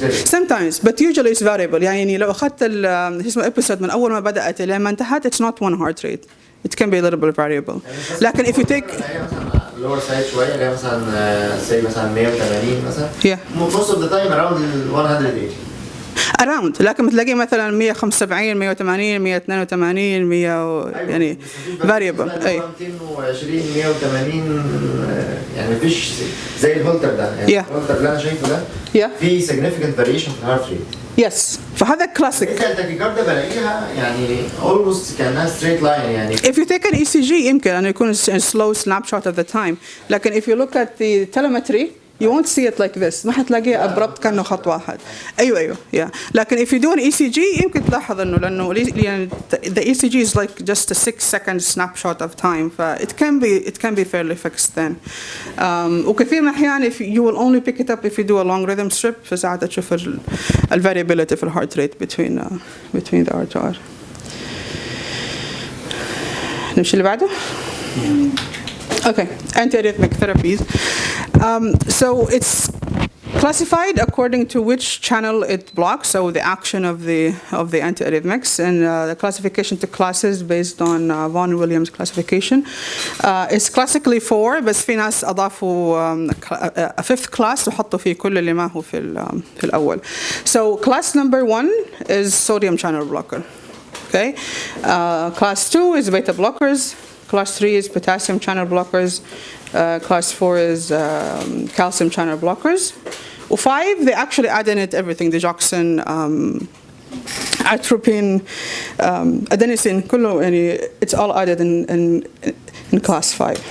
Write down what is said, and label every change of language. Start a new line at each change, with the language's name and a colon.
English: sometimes but usually it's variable
Arabic: يعني لو أخذت اسمه
English: episode
Arabic: من أول ما بدأت إلى ما انتهت
English: it's not one heart rate, it can be a little bit variable. لكن if you take lower side شوية اللي مثلا say مثلا 180 مثلا most of the time around 180
Arabic: around, لكن بتلاقي مثلا 175 180 182 100 يعني variable. أي 220 180 يعني مفيش زي الهولتر ده يعني الهولتر اللي أنا شايفه ده في significant variation في الهارت ريت. Yes, فهذا كلاسيك. التاكيكارديا بلاقيها يعني almost كأنها straight line يعني.
English: If you take an ECG
Arabic: يمكن أن يكون
English: slow snapshot of the time. لكن if you look at the telemetry you won't see it like this.
Arabic: ما حتلاقيه abrupt كأنه خط واحد. أيوة yeah.
English: لكن if you do an ECG
Arabic: يمكن تلاحظ إنه لأنه
English: the ECG is like just a 6-second snapshot of time. It can be fairly fixed then.
Arabic: وكثير من الأحيان
English: if you will only pick it up if you do a long rhythm strip
Arabic: فساعتها تشوف
English: variability في heart rate between the R to R.
Arabic: نمشي اللي بعده. Okay, antiarrhythmic therapies.
English: So it's classified according to which channel it blocks, so the action of the antiarrhythmics, and the classification to classes based on Vaughan Williams classification. It's classically 4,
Arabic: بس في ناس أضافوا
English: a fifth class
Arabic: وحطوا فيه كل اللي ما هو في الأول.
English: So class number 1 is sodium channel blocker. Okay, class 2 is beta blockers. Class 3 is potassium channel blockers. Class 4 is calcium channel blockers. 5, they actually add in it everything, digoxin, atropine, adenosine,
Arabic: كله يعني
English: it's all added in class 5.